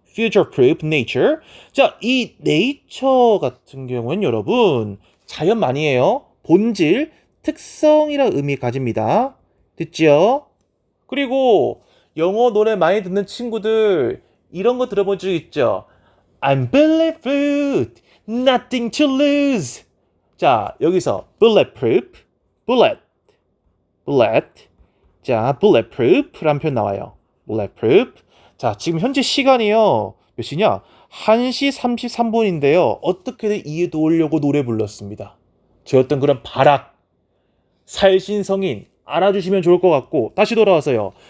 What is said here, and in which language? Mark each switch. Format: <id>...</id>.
<en>future-proof nature.</en> <ko>자, 이 nature 같은 경우는 여러분 자연만이에요. 본질, 특성이라는 의미 가집니다. 됐지요? 그리고 영어 노래 많이 듣는 친구들 이런 거 들어본 적 있죠?</ko> <en>I'm bulletproof, nothing to lose.</en> <ko>자, 여기서 bulletproof, bullet, bullet. 자, bulletproof라는 표현 나와요. bulletproof. 자, 지금 현재 시간이요. 몇 시냐? 1시 33분인데요. 어떻게든 이해 도우려고 노래 불렀습니다. 제 어떤 그런 발악, 살신성인 알아주시면 좋을 것 같고 다시 돌아와서요.</ko>